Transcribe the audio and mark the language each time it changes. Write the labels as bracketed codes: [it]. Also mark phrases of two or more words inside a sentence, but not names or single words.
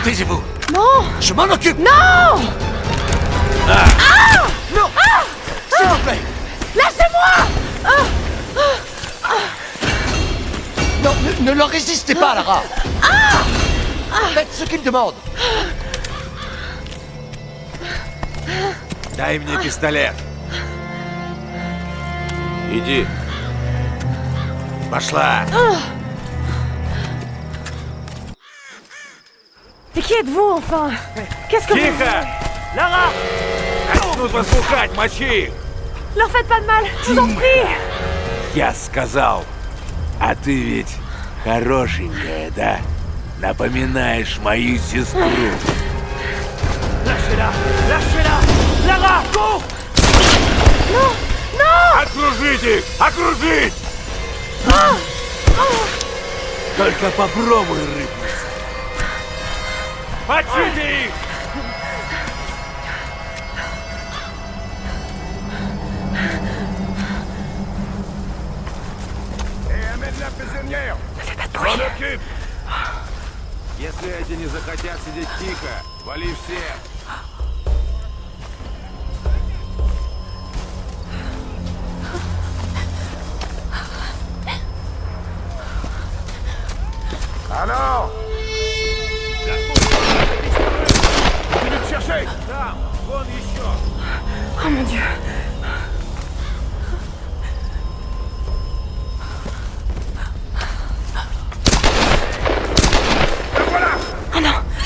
[fr] Taisez-vous. Non. Je m'en occupe. Non. Non. S'il vous plaît. Lâchez-moi. Non, ne leur résistez pas, Lara. Faites ce qu'ils demandent. [ru] Дай мне пистолет. Иди. Пошла. [fr] Et qui êtes-vous, enfin? Qu'est-ce que vous... [ru] Тихо! [fr] Lara! [ru] Начнут вас бухать, мочи их! [fr] Leur faites pas de mal, je vous en prie. [ru] Я сказал. А ты ведь хорошенькая, да? Напоминаешь мою сестру. [fr] Lâchez-la! Lâchez-la! Lara, cours! [ru] Окружите их! Окружить! Только попробуй рыпнуться. Мочите их! [fr] Amène la prisonnière. M'en occupe. [ru] Если эти не захотят сидеть тихо, вали всех. [fr] Alors, continue de chercher. [ru] Там, вон еще. [fr] Oh mon Dieu. Oh non.